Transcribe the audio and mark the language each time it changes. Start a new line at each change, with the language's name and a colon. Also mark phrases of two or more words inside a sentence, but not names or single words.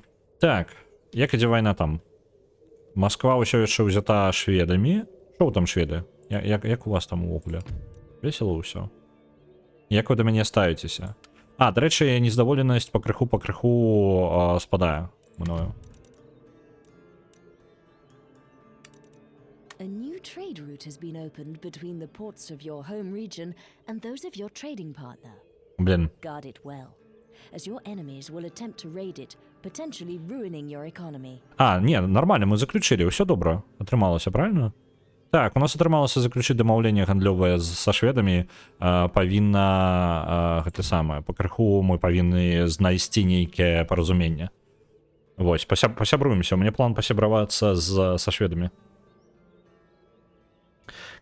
Belarusian: Так, як ідзе вайна там? Масква ўсё яшчэ ўзята шведамі. Што там шведы? Як у вас там увогуле? Весела ўсё. Як вы да мяне ставіцеся? Дарэчы, нездаволенасць пакрыху спадае мною.
English: A new trade route has been opened between the ports of your home region and those of your trading partner.
Russian: Блин.
English: Guard it well, as your enemies will attempt to raid it, potentially ruining your economy.
Russian: Не, нормально, мы заключили,
Belarusian: ўсё добра. Атрымалася, правильно? Так, у нас атрымалася заключыць дамаўленне гандлёвае са шведамі. Павінна гэта самае, пакрыху мы павінны знайсці нейкае паразуменне. Вось, пасябруемся. У мяне план пасябравацца са шведамі.